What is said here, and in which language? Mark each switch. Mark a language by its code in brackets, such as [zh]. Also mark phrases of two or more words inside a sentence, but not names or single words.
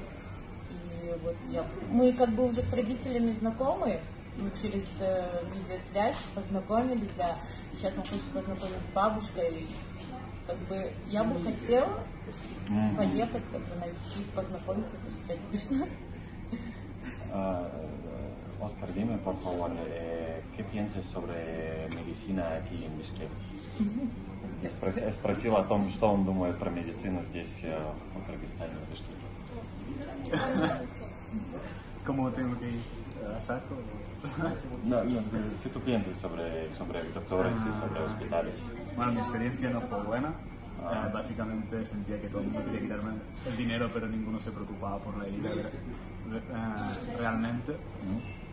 [ru] И вот мы как бы уже с родителями знакомы, через видеосвязь познакомились, да. И сейчас он хочет познакомиться с бабушкой. Как бы я бы хотела поехать, как бы навестить, познакомиться, то есть это точно. Оскар, [es] dime por favor, ¿qué piensas sobre medicina aquí en Bishkek? [ru] Я спросил о том, что он думает про медицину здесь, в Кыргызстане, в Бишкеке. [es] ¿Cómo tengo que ir a saco? No, ¿qué tú piensas sobre doctores y sobre hospitales? Bueno, mi experiencia no fue buena. Básicamente sentía que todo el mundo quería quitarme el dinero, pero ninguno se preocupaba por la herida realmente.